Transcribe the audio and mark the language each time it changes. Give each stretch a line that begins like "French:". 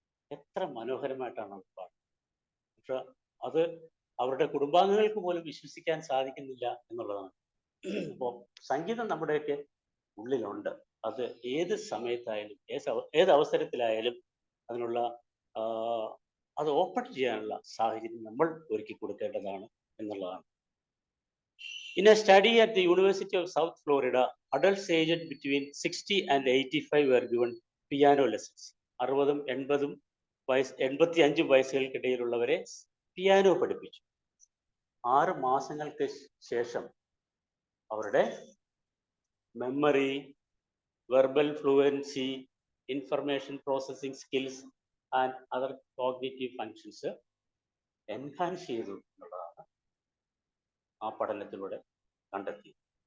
Malayalam: എത്ര മനോഹരമായിട്ടാണ് അവർ പാടുന്നത്. പക്ഷെ അത് അവരുടെ കുടുംബാംഗങ്ങൾക്ക് പോലും വിശ്വസിക്കാൻ സാധിക്കുന്നില്ല എന്നുള്ളതാണ്. അപ്പോൾ സംഗീതം നമ്മുടെയൊക്കെ ഉള്ളിലുണ്ട്. അത് ഏത് സമയത്തായാലും ഏത് അവസരത്തിലായാലും അതിനുള്ള അത് ഓപ്പൺ ചെയ്യാനുള്ള സാഹചര്യം നമ്മൾ ഒരുക്കി കൊടുക്കേണ്ടതാണ് എന്നുള്ളതാണ്.
English: In a study at the University of South Florida, adults aged between 60 and 85 were given piano lessons.
Malayalam: 60, 80, 85 വയസ്സുകൾക്കിടയിലുള്ളവരെ piano പഠിപ്പിച്ചു. 6 മാസങ്ങൾക്ക് ശേഷം അവരുടെ memory, verbal fluency,
English: information processing skills and other cognitive functions enhance
Malayalam: ചെയ്തു എന്നുള്ളതാണ് ആ പഠനത്തിലൂടെ കണ്ടെത്തിയത്.